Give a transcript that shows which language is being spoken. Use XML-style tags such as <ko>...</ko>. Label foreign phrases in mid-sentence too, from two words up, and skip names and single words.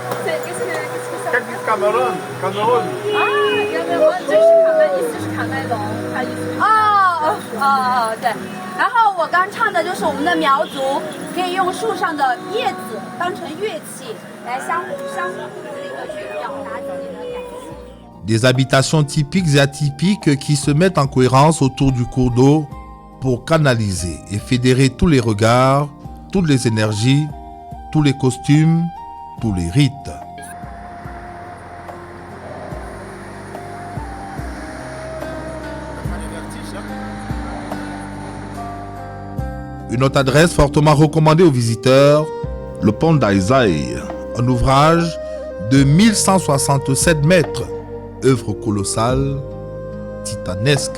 <fr>Qu'est-ce que Cameroun? Cameroun.</fr> <zh>意思是卡麦隆，它意思是对。然后我刚唱的就是我们的苗族，可以用树上的叶子当成乐器来相互的去表达自己的感情。</zh> <fr>Des habitations typiques et atypiques qui se mettent en cohérence autour du cours d'eau pour canaliser et fédérer tous les regards, toutes les énergies, tous les costumes, tous les rites. Une autre adresse fortement recommandée aux visiteurs, le pont d'Aizaï, un ouvrage de 1167 mètres, œuvre colossale, titanesque.</fr>